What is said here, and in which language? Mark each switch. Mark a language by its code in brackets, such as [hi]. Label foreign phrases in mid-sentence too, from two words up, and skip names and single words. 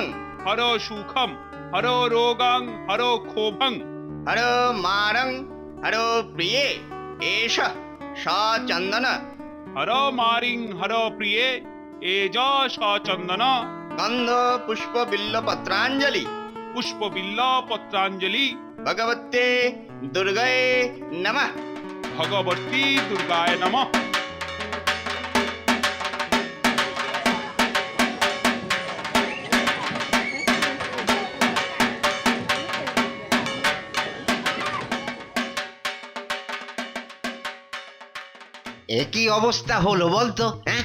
[sa] হরো সুখম, হরো রোগং, হরো ক্ষোভং, হরো মারং হরো প্রিয়ে এষ সচন্দন হরো মারিং, হরো প্রিয়ে এজ সচন্দন, গন্ধ পুষ্প বিল্ল পত্রাঞ্জলি পুষ্প বিল্ল পত্রাঞ্জলি, ভগবতে দুর্গায় নমঃ। ভগবতী দুর্গায় নমঃ। [bn] একই অবস্থা হলো বলতো? হ্যাঁ,